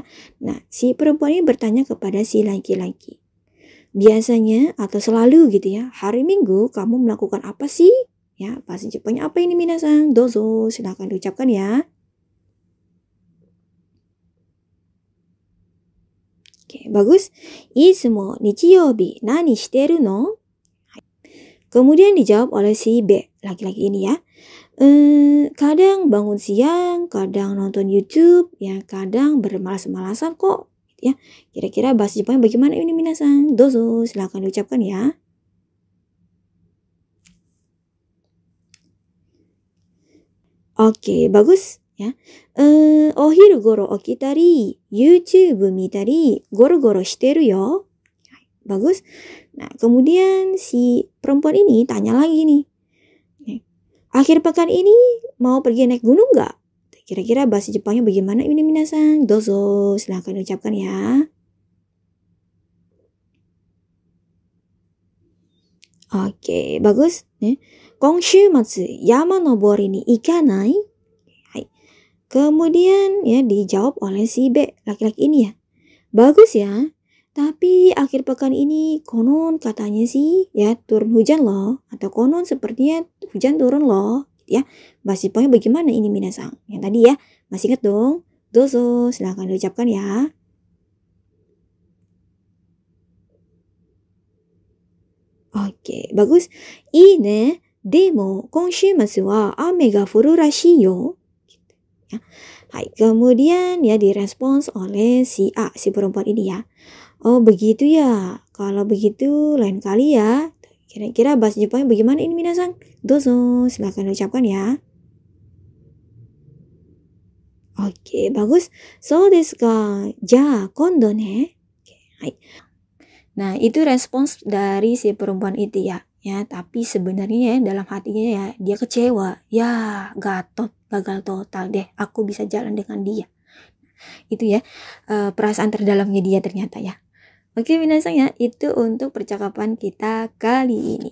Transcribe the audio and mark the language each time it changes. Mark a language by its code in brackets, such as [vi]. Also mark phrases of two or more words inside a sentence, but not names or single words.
[id] Nah, si perempuan ini bertanya kepada si laki-laki. Biasanya atau selalu gitu ya, hari Minggu kamu melakukan apa sih? Ya, bahasa Jepangnya apa ini minasan? Dozo, silakan diucapkan ya. Oke, bagus. [ja] いつも日曜日何してるの? [id] Kemudian dijawab oleh si B, laki-laki ini ya. Kadang bangun siang, kadang nonton YouTube, ya kadang bermalas-malasan kok. Ya, kira-kira bahasa Jepangnya bagaimana ini minasan? Dozo, silakan diucapkan ya. Oke, bagus ya. [ja] お昼ごろ起きたり, YouTube 見たり、ゴロゴロしてるよ. [id] Bagus. Nah, kemudian si perempuan ini tanya lagi nih. Akhir pekan ini mau pergi naik gunung nggak? Kira-kira bahasa Jepangnya bagaimana ini minasan? Dozo, silahkan ucapkan ya. Oke, bagus. [ja] 今週末山登りに行かない? [id] Kemudian ya dijawab oleh si B, laki-laki ini ya. Bagus ya. Tapi akhir pekan ini konon katanya sih ya turun hujan loh. Atau konon sepertinya hujan turun loh. Ya, bahasa Jepangnya bagaimana ini minasan? Yang tadi ya, masih ingat dong? Dozo, silahkan diucapkan ya. Oke, bagus. [ja] いね、でも今週末は雨が降るらしいよ. [id] Ya. Hai, kemudian ya direspons oleh si A, si perempuan ini ya. Oh begitu ya, kalau begitu lain kali ya. Kira-kira bahasa Jepangnya bagaimana ini minasan? Dozo, silahkan ucapkan ya. Oke, bagus. [ja] そうですか。じゃ、今度ね。はい. [id] Nah, itu respons dari si perempuan itu ya. Ya, tapi sebenarnya dalam hatinya ya dia kecewa. Ya, gagal total deh. Aku bisa jalan dengan dia. Itu ya perasaan terdalamnya dia ternyata ya. Oke minasan ya, itu untuk percakapan kita kali ini.